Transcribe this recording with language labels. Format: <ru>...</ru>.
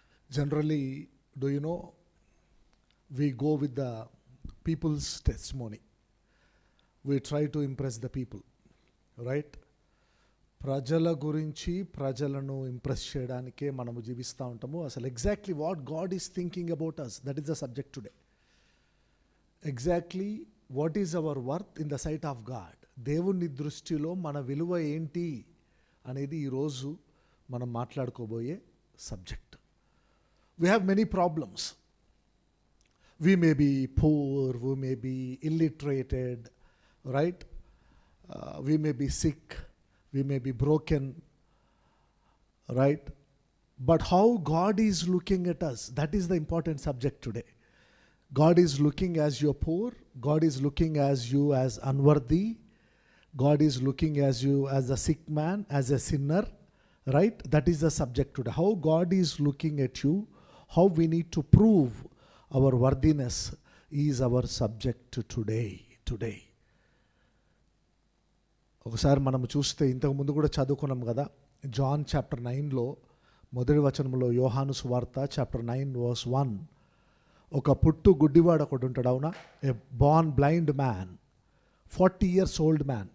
<en>Generally do you know we go with the people's testimony. We try to impress the people, right?</en> <te>ప్రజల గురించి ప్రజలను impress చేయడానికే మనము జీవిస్తూ ఉంటాము.</te> <en>అసలు exactly what God is thinking about us, that is the subject today. Exactly what is our worth in the sight of God.</en> <te>దేవుని దృష్టిలో మన విలువ ఏంటి అనేది ఈరోజు మనం మాట్లాడుకోబోయే subject.</te> <en>We have many problems. We may be poor, we may be illiterated, right? We may be sick, we may be broken, right? But how God is looking at us, that is the important subject today. God is looking as you're poor, God is looking as you as unworthy, God is looking as you as a sick man, as a sinner, right? That is the subject today. How God is looking at you, how we need to prove our worthiness is our subject today.</en> <te>ఒకసారి మనం చూస్తే ఇంతకు ముందు కూడా చదువుకున్నాం కదా, John chapter 9లో మొదటి వచనంలో, యోహాను సువార్త చాప్టర్ 9 verse 1, ఒక పుట్టు గుడ్డివాడు ఒకడు ఉంటాడు, అవునా?</te> <en>A born blind man, 40 years old man.</en>